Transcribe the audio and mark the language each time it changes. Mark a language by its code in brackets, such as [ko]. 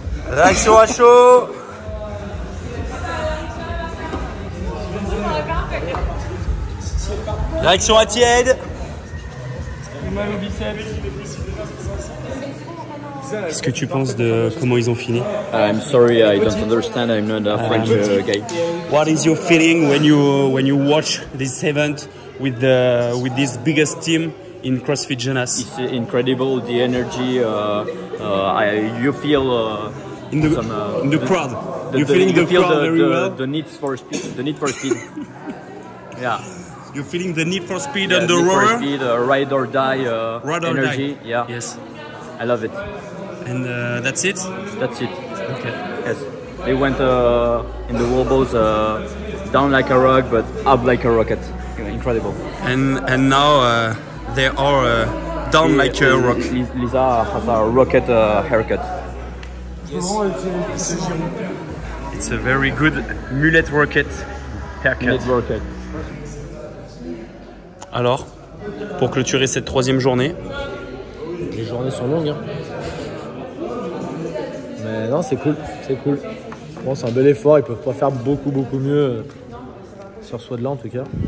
[fr] Réaction à chaud. Réaction à tiède. Qu'est-ce que tu penses de comment ils ont fini? [en] I'm sorry, I don't understand. I'm not a French guy. What is your feeling when you watch this event with this biggest team in CrossFit Jonas? It's incredible, the energy. You feel in the crowd. You're feeling the crowd very well. The need for speed. The need for speed. Yeah. You're feeling the need for speed on the rower. For speed, ride or die ride or energy. Die. Yeah. Yes. I love it. And that's it? That's it. Okay. Yes. They went in the wobbles down like a rock, but up like a rocket. Incredible. And now they are down like a rock. Lisa has a rocket haircut. Yes. It's a very good mullet rocket haircut. Mullet rocket. [fr] Alors, pour clôturer cette troisième journée. Les journées sont longues. Hein. Mais non, c'est cool. C'est cool. Bon, c'est un bel effort. Ils peuvent pas faire beaucoup mieux sur ce WOD-là en tout cas.